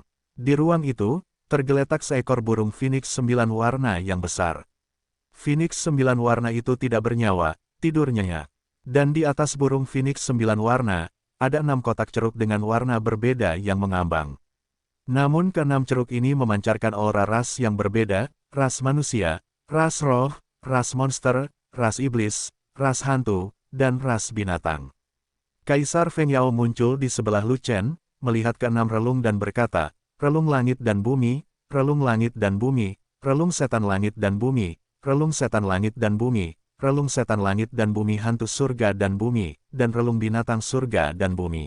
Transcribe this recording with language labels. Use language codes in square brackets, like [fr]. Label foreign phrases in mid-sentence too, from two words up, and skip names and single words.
[id] Di ruang itu, tergeletak seekor burung Phoenix 9 warna yang besar. Phoenix 9 warna itu tidak bernyawa, tidur nyenyak. Dan di atas burung Phoenix 9 warna, ada 6 kotak ceruk dengan warna berbeda yang mengambang. Namun ke-6 ceruk ini memancarkan aura ras yang berbeda, ras manusia, ras roh, ras monster, ras iblis, ras hantu, dan ras binatang. Kaisar Feng Yao muncul di sebelah Lu Chen, melihat ke-6 relung dan berkata, relung langit dan bumi, relung langit dan bumi, relung setan langit dan bumi, relung setan langit dan bumi, relung setan langit dan bumi hantu surga dan bumi, dan relung binatang surga dan bumi.